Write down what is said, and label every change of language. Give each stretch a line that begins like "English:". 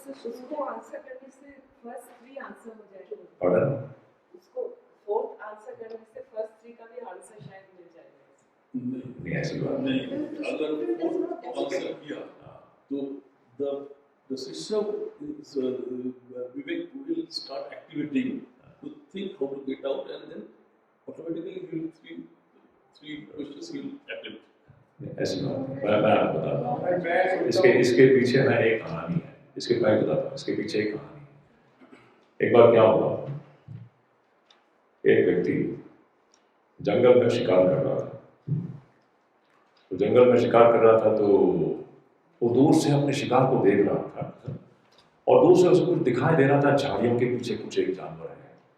Hindi: उसको आंसर करने से फर्स्ट 3 आंसर हो जाएगा। पढ़ा? उसको फोर्थ आंसर करने से फर्स्ट 3 का भी आंसर शायद मिल जाएगा। नहीं, ऐसी बात नहीं। अगर फोर्थ आंसर किया तो
English: the system is, Vivek will start activating to think how to get out, and then automatically he will three questions he will attempt.
Hindi: ऐसी बात नहीं। मैं आपको बताता हूँ। इसके पीछे ना एक कहानी है। इसके मैं बताता हूँ, इसके पीछे एक कहानी है। एक बार क्या हुआ, एक व्यक्ति जंगल में शिकार कर रहा था। तो जंगल में शिकार कर रहा था तो वो दूर से अपने शिकार को देख रहा था और दूर से उसको दिखाई दे रहा था झाड़ियों के पीछे कुछ एक जानवर है।